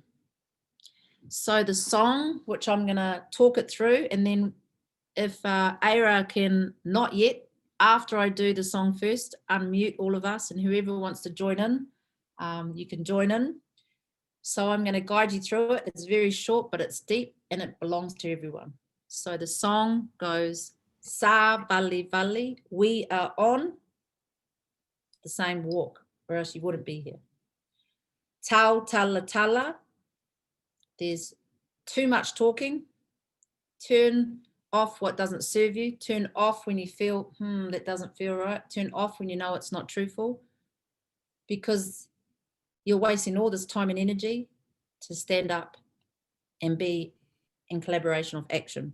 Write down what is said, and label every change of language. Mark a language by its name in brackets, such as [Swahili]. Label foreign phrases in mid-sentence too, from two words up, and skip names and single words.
[English] So the song, which I'm going to talk it through, and then if Aira can, not yet, after I do the song first, unmute all of us, and whoever wants to join in, you can join in. So I'm going to guide you through it. It's very short, but it's deep, and it belongs to everyone. So the song goes, [Samoan] Sa vali vali, [English] we are on the same walk, or else you wouldn't be here. [Samoan] Tau tala tala, [English] there's too much talking. Turn off what doesn't serve you. Turn off when you feel, that doesn't feel right. Turn off when you know it's not truthful, because you're wasting all this time and energy to stand up and be in collaboration of action.